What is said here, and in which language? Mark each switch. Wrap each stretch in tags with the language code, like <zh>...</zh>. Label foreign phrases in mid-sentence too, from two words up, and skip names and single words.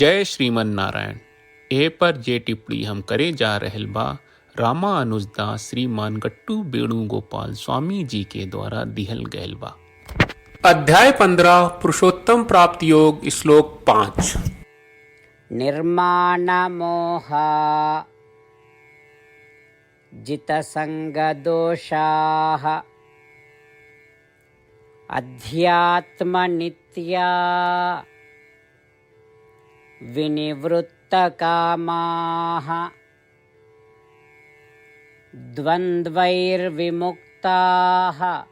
<bho>जय श्रीमन नारायण। ए पर जे टिप्पणी हम करे जा रहल बा रामानुजदास श्रीमान गट्टू वेणुगोपाल स्वामी जी के द्वारा दिहल गयल बा। अध्याय 15 पुरुषोत्तम प्राप्ति योग श्लोक 5।</bho> <sa>निर्माण मोहा जितसंग दोषाः अध्यात्म नित्या विनिवृत्त कामाः द्वन्द्वैर्विमुक्ताः</sa>